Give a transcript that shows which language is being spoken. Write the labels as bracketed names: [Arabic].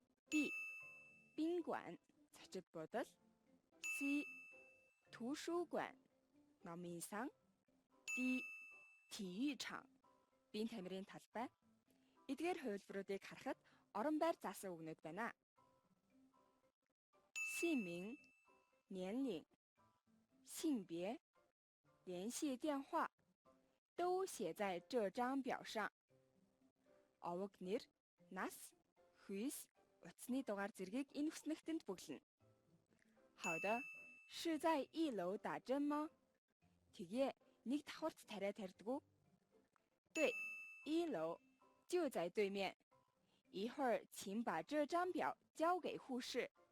[Mongolian] B [Chinese] 宾馆 [Mongolian] зочид буудал. C [Chinese] 图书馆 [Mongolian] номын сан. D [Chinese] 体育场 [Mongolian] биеийн тамирын талбай. Эдгээр хувилбаруудыг харахад орон байр заасан үгнүүд байна. [Chinese] 姓名、年龄、性别、联系电话都写在这张表上。 [Mongolian] Овог нэр, нас, хүйс, утасны дугаар зэргийг энэ хүснэгтэнд бүглэнэ. [Chinese] 好的，是在1楼打针吗？되게 [Mongolian] нэг давхарт тариа тарьдгүй? [Chinese] 对，1楼就在对面。一会儿请把这张表交给护士。